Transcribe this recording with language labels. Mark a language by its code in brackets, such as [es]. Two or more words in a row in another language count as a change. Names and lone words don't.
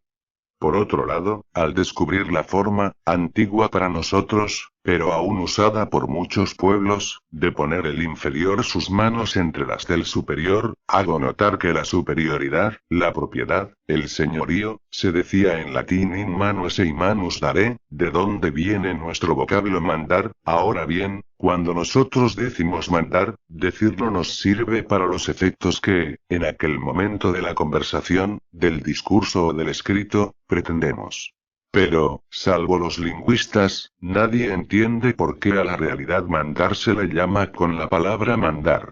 [es] Por otro lado, al descubrir la forma, antigua para nosotros, pero aún usada por muchos pueblos, de poner el inferior sus manos entre las del superior, hago notar que la superioridad, la propiedad, el señorío, se decía en latín [la] in manu esse [es] y [la] manus dare, [es] de donde viene nuestro vocablo mandar. Ahora bien, cuando nosotros decimos mandar, decirlo nos sirve para los efectos que, en aquel momento de la conversación, del discurso o del escrito, pretendemos. Pero, salvo los lingüistas, nadie entiende por qué a la realidad mandar se le llama con la palabra mandar.